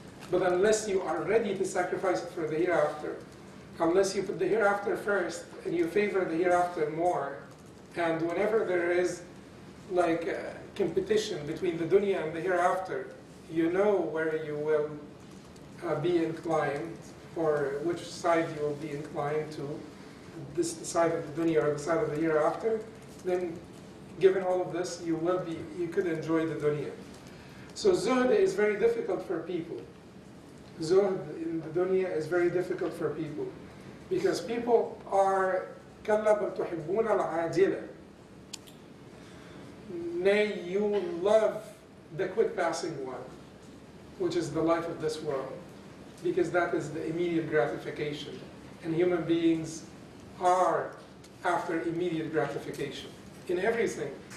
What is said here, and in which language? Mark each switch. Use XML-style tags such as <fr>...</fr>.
<en>But unless you are ready to sacrifice it for the hereafter, unless you put the hereafter first and you favor the hereafter more, and whenever there is like a competition between the dunya and the hereafter, you know where you will be inclined, or which side you will be inclined to, this side of the dunya or the side of the hereafter, then given all of this, you could enjoy the dunya. So zuhd is very difficult for people. Zuhd in the dunya is very difficult for people. Because people are</en> <ar>كَلَّا بَلْ تُحِبُّونَ الْعَاجِلَةِ.</ar> <en>Nay, you love the quick passing one, which is the life of this world. because that is the immediate gratification. And human beings are after immediate gratification in everything.</en>